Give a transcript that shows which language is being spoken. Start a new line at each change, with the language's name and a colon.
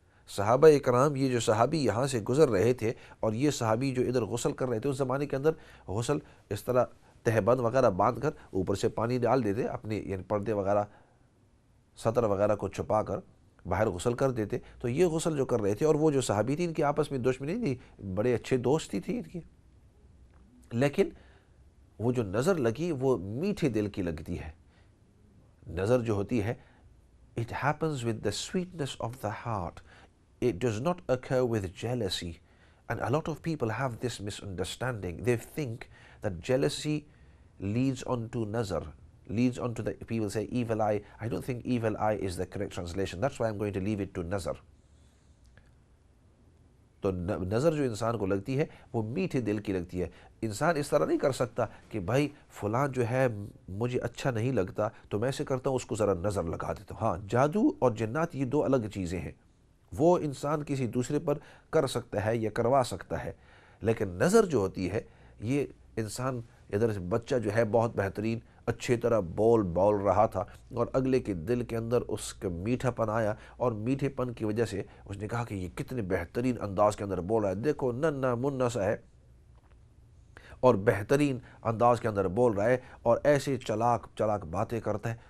Urdu: صحابہ اکرام، یہ جو صحابی یہاں سے گزر رہے تھے اور یہ صحابی جو ادھر غسل کر رہے تھے، اس زمانے کے اندر غسل اس طرح تہبند وغیرہ باندھ کر اوپر سے پانی ڈال دیتے، اپنے یعنی پردے وغیرہ سطر وغیرہ کو چھپا کر باہر غسل کر دیتے. تو یہ غسل جو کر رہے تھے اور وہ جو صحابی تھی ان کی آپس میں دشمنی نہیں تھی، بڑے اچھے دوستی تھی ان کی، لیکن وہ جو نظر لگی وہ میٹھے دل کی لگتی ہے. نظر جو ہوتی ہے
English: it happens with the sweetness of the heart. It does not occur with jealousy. And a lot of people have this misunderstanding. They think that jealousy leads on to nazar, leads on to the, people say evil eye. I don't think evil eye is the correct translation. That's why I'm going to leave it to nazar.
Urdu: تو نظر جو انسان کو لگتی ہے وہ میٹھے دل کی لگتی ہے. انسان اس طرح نہیں کر سکتا کہ بھائی فلاں جو ہے مجھے اچھا نہیں لگتا تو میں ایسے کرتا ہوں اس کو ذرا نظر لگا دیتا ہوں. ہاں، جادو اور جنات یہ دو الگ چیزیں ہیں، وہ انسان کسی دوسرے پر کر سکتا ہے یا کروا سکتا ہے، لیکن نظر جو ہوتی ہے یہ انسان ادھر سے بچہ جو ہے بہت بہترین اچھی طرح بول رہا تھا اور اگلے کے دل کے اندر اس کا میٹھا پن آیا اور میٹھے پن کی وجہ سے اس نے کہا کہ یہ کتنے بہترین انداز کے اندر بول رہا ہے، دیکھو ننھا منھا سا ہے اور بہترین انداز کے اندر بول رہا ہے اور ایسے چلاک باتیں کرتا ہے.